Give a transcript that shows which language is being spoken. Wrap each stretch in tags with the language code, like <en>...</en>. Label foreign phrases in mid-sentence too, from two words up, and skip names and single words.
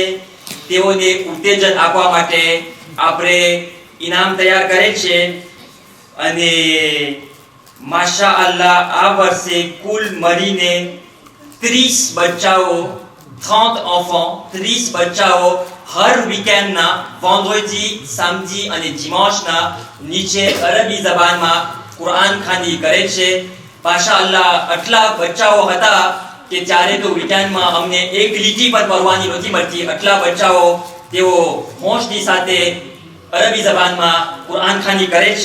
<gu>તેઓને ઉત્તેજન આપવા માટે આપણે ઇનામ તૈયાર કરે છે અને માશાઅલ્લાહ આ વર્ષે કુલ મળીને 30 બચ્ચાઓ 30 enfants 30 બચ્ચાઓ હર વીકેન્ડના</gu> <fr>vendredi, samedi</fr> <gu>અને dimancheના નીચે અરબી જબાનમાં કુરાનખાની કરે છે. માશાઅલ્લાહ આટલા બચ્ચાઓ હતા કે ત્યારે તો વીકેન્ડમાં અમને એક લીટી પણ પડવાની નહોતી મળતી. આટલા બચ્ચાઓ તેઓ હોશની સાથે અરબી જબાનમાં કુરાનખાની કરે છે.</gu>